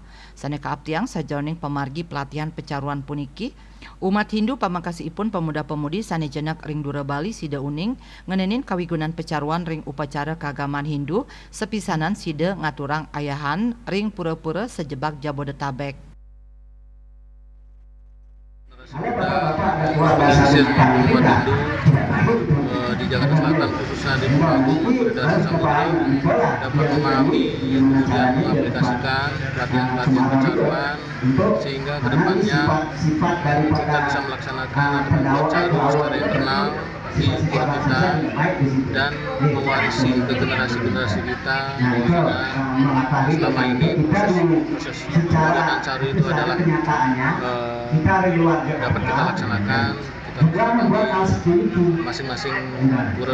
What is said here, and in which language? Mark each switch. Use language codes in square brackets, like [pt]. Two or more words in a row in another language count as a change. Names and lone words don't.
[ban] Sane kaaptiang sajoning pemargi pelatihan pecaruan puniki, umat Hindu pamangkasiipun pemuda-pemudi sane jenak ring Dura Bali sida uning ngenenin kawigunan pecaruan ring upacara keagamaan Hindu sepisanan sida ngaturang ayahan ring pura-pura sejebak Jabodetabek. [id] Pesisir umat Hindu di Jakarta Selatan khususnya di Pura Agung Wiradharma Samudra dapat memahami kemudian mengaplikasikan pelatihan pecaruan sehingga kedepannya kita bisa melaksanakan atau membuat caru secara internal di pura kita dan mewarisi ke generasi kita bahwa selama ini proses pembuatan caru itu adalah dapat kita laksanakan masing-masing pura